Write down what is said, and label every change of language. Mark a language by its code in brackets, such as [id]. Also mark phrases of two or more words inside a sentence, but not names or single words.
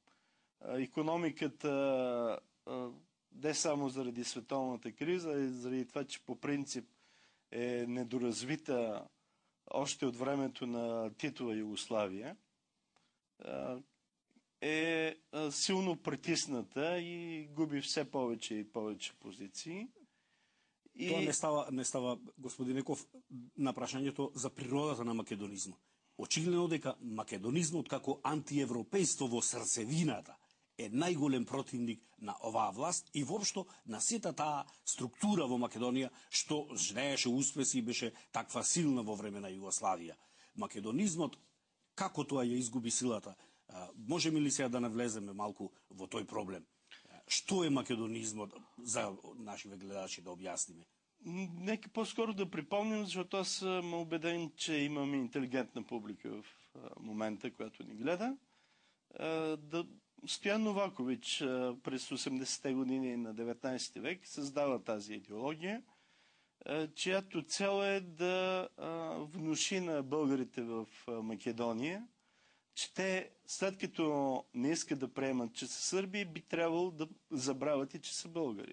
[bg] Икономиката не само заради световната криза, а и заради това, че по принцип е недоразвита още от времето на Титова Югославия, е силно притисната и губи все повече и повече позиции. [mk] Тоа не става, господин Еков, на прашањето за природата на македонизмот. Очигледно дека македонизмот како антиевропејство во срцевината е најголем противник на оваа власт и воопшто на сета таа структура во Македонија што жнееше успеси и беше таква силна во време на Југославија. Македонизмот, како тоа ја изгуби силата? Можеме ли сега да навлеземе малку во тој проблем? Што е македонизмот за нашите гледачи да објасниме? [bg] Нека по-скоро да припомним, защото аз съм убеден, че имаме интелигентна публика в момента, която ни гледа. Стоян Новакович през 80-те години на 19 век създава тази идеология, чиято цел е да внуши на българите в Македония, че те, след като не искат да приемат, че са сърби, би трябвало да забравят и, че са българи.